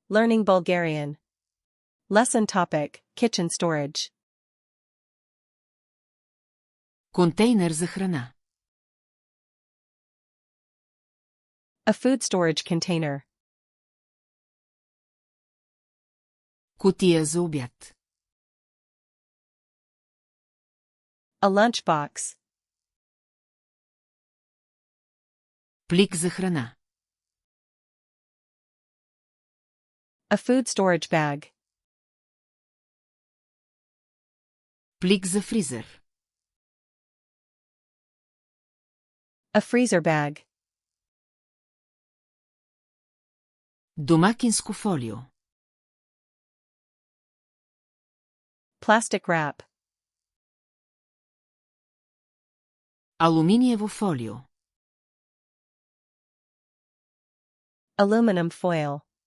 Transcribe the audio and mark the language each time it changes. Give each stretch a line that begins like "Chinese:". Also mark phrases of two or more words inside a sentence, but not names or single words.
English: Learning Bulgarian. Lesson topic, kitchen storage.
Bulgarian: Контейнер за храна.
English: A food storage container.
Bulgarian: Кутия за обяд.
English: A lunchbox.
Bulgarian: Плик за храна.
English: A food storage bag.
Bulgarian: Плик за фризер.
English: A freezer bag.
Bulgarian: Домакинско фолио.
English: Plastic wrap.
Bulgarian: Алуминиево фолио.
English: Aluminum foil.